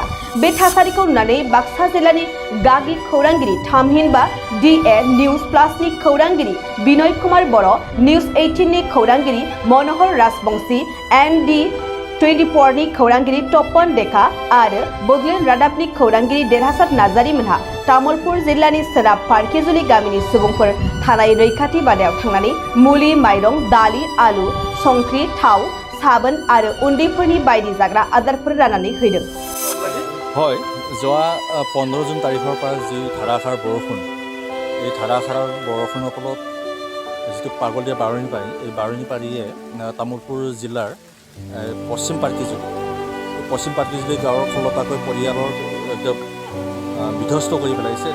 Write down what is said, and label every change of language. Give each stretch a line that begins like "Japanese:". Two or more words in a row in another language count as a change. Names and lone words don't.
Bodo: बे थासारिखौ नुनानै बाक्सा जिल्लानि गागि खौरांगिरि थामहिनबा DA निउज प्लासनि खौरांगिरि बिनय कुमार बर', निउज 18 नि खौरांगिरि मनोहर राजबंशी, ND24 नि खौरांगिरि तपन डेका आरो बडलेण्ड रादाबनि खौरांगिरि देरहासार नार्जारी मोनहा तामुलपुर जिल्लानि सोनाब पाटकिजुलि गामिनि सुबुंफोर थानाय रैखाथि बादायाव थांनानै मुलि, माइरं, दालि, आलु, संख्रि, थाव, साबोन आरो उन्दैफोरनि बायदि जाग्रा आदारफोर राननानै होदों।
Assamese: হয়, যোৱা 15 জুন তাৰিখৰ পৰা যি ধাৰাসাৰ বৰষুণ, এই ধাৰাসাৰ বৰষুণৰ ফলত যিটো পাগলীয়া বাৰণী পানী, এই বাৰণী পানীয়ে তামুলপুৰ জিলাৰ পশ্চিম পাটকিজুলি গাঁৱৰ 16টাকৈ পৰিয়ালৰ একদম বিধ্বস্ত কৰি পেলাইছে।